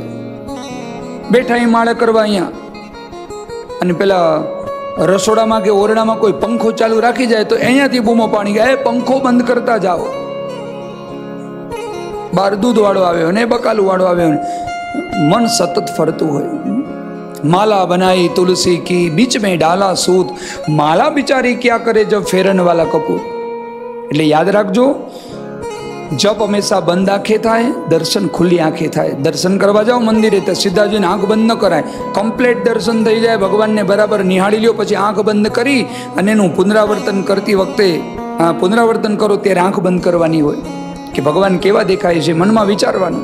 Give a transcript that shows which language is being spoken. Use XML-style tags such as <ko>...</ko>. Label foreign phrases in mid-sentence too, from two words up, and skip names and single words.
<gu>બેઠા એ માળા કરવા અહીંયા, અને પેલા રસોડામાં કે ઓરડામાં કોઈ પંખો ચાલુ રાખી જાય તો અહીંયાથી બૂમો પાણી ગયા, એ પંખો બંધ કરતા જાઓ. બાર દૂધ વાળો આવ્યો ને બકાલું વાળો આવ્યો ને, મન સતત ફરતું હોય.</gu> <hi>माला बनाई तुलसी की बीच में डाला सूत, माला बिचारी क्या करे जब फेरन वाला कपूर.</hi> <gu>એટલે યાદ રાખજો, જપ હંમેશા બંધ આંખે થાય, દર્શન ખુલ્લી આંખે થાય. દર્શન કરવા જાઓ મંદિરે તો સીધા જઈને આંખ બંધ ન કરાય. કમ્પ્લીટ દર્શન થઈ જાય, ભગવાનને બરાબર નિહાળી લ્યો, પછી આંખ બંધ કરી અને એનું પુનરાવર્તન કરતી વખતે પુનરાવર્તન કરો ત્યારે આંખ બંધ કરવાની હોય કે ભગવાન કેવા દેખાય છે, મનમાં વિચારવાનું.</gu>